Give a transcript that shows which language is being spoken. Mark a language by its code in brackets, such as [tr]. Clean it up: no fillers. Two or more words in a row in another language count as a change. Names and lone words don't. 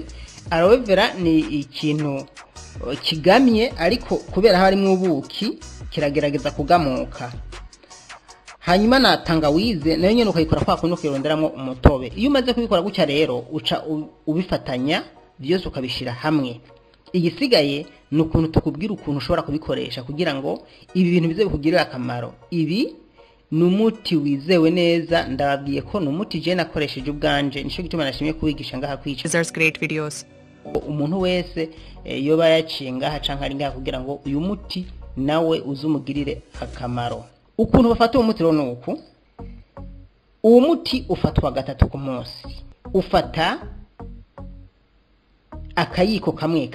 [rn] Aloe vera ni ikintu kigamye, ariko kubera harimo ubuki kiragerageza kugamuka. Hanyuma na tangawize nayo nyine ukayikora kwa kuno ukironderamo umutobe. Iyo umaze kubikora gutya rero uca ubifatanya byose ukabishira hamwe. Igisigaye ni ukuntu tukubwira ukuntu ushobora kubikoresha kugira ngo ibi bintu bize bikugirira akamaro. Ibi ni umuti wizewe neza, ndababwiye ko ni umuti je nakoresheje ubwanje, nico gituma nashimye kubigisha ngaha kwica. [en] There's great videos. [rn] Umuntu wese yoba yaciye ngaha canka ari ngaha kugira ngo uyu muti nawe uzumugirire akamaro. Ukuntu bafata umuti rero nuko uwo muti ufatwa 3 ku munsi. Ufata akayiko kamwe.